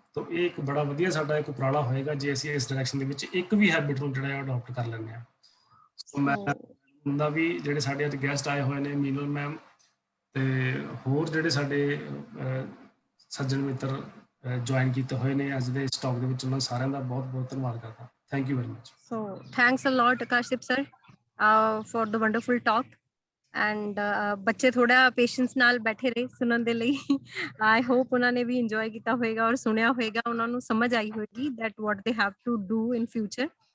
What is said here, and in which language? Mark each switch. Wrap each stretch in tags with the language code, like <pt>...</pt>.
<pa>ਤਾਂ ਇਹ ਇੱਕ ਬੜਾ ਵਧੀਆ ਸਾਡਾ ਇੱਕ ਉਪਰਾਲਾ ਹੋਏਗਾ ਜੇ ਅਸੀਂ ਇਸ ਡਾਇਰੈਕਸ਼ਨ ਦੇ ਵਿੱਚ ਇੱਕ ਵੀ ਹੈਬਿਟ ਨੂੰ ਜਿਹੜਾ ਅਡਾਪਟ ਕਰ ਲੈਂਦੇ ਹਾਂ। ਸੋ ਮੈਂ ਹੁੰਦਾ ਵੀ ਜਿਹੜੇ ਸਾਡੇ ਅੱਜ ਗੈਸਟ ਆਏ ਹੋਏ ਨੇ, ਮੀਨਲ ਮੈਮ ਤੇ ਹੋਰ ਜਿਹੜੇ ਸਾਡੇ ਸੱਜਣ ਮਿੱਤਰ ਜੁਆਇਨ ਕੀਤੇ ਹੋਏ ਨੇ ਅੱਜ ਦੇ ਇਸ ਟਾਕ ਦੇ ਵਿੱਚ, ਉਹਨਾਂ ਸਾਰਿਆਂ ਦਾ ਬਹੁਤ ਬਹੁਤ ਧੰਨਵਾਦ ਕਰਦਾ।</pa> <en>Thank you very much. So thanks a lot Akashdeep sir for the wonderful talk and</en> <pa>ਬੱਚੇ ਥੋੜਾ ਪੇਸ਼ੈਂਸ ਨਾਲ ਬੈਠੇ ਰਹੇ ਸੁਣਨ ਦੇ ਲਈ।</pa> <en>I hope</en> <pa>ਉਹਨਾਂ ਨੇ ਵੀ enjoy ਕੀਤਾ ਹੋਵੇਗਾ ਔਰ ਸੁਣਿਆ ਹੋਵੇਗਾ, ਉਹਨਾਂ ਨੂੰ ਸਮਝ ਆਈ ਹੋਵੇਗੀ</pa> <en>that what they have to do in future.</en>